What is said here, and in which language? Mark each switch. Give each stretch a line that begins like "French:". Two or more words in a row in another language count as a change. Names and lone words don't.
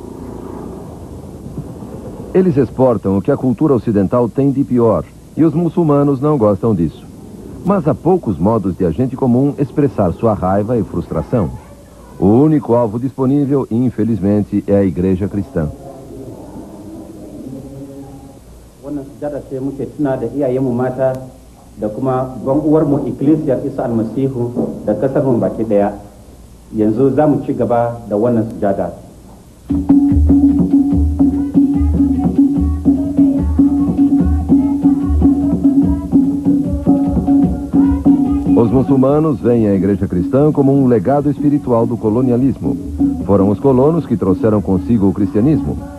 Portuguese: Eles exportam o que a cultura ocidental tem de pior, e os muçulmanos não gostam disso. Mas há poucos modos de a gente comum expressar sua raiva e frustração. O único alvo disponível, infelizmente, é a igreja cristã.
Hausa: Wannan sujada sai muke tuna da iyayenmu mata da kuma uwarmu Ikkilisiyar Isa Almasihu da kasar mu baki daya. Yanzu za mu ci gaba da wannan sujada.
Portuguese: Os muçulmanos veem a igreja cristã como um legado espiritual do colonialismo. Foram os colonos que trouxeram consigo o cristianismo.